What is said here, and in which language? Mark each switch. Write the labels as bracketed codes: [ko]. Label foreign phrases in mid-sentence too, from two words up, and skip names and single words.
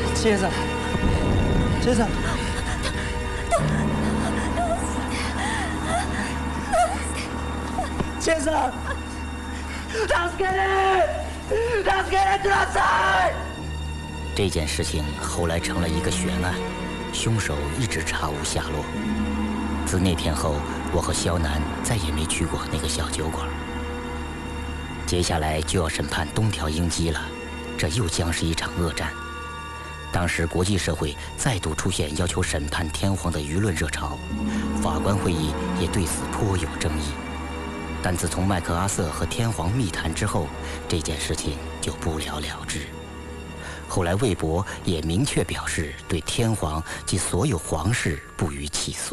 [ja] 先生，先生。先生，助けて！助けてください！ [zh] 这件事情后来成了一个悬案，凶手一直查无下落。自那天后，我和肖楠再也没去过那个小酒馆。接下来就要审判东条英机了，这又将是一场恶战。当时国际社会再度出现要求审判天皇的舆论热潮，法官会议也对此颇有争议。但自从麦克阿瑟和天皇密谈之后，这件事情就不了了之。后来魏博也明确表示对天皇及所有皇室不予起诉。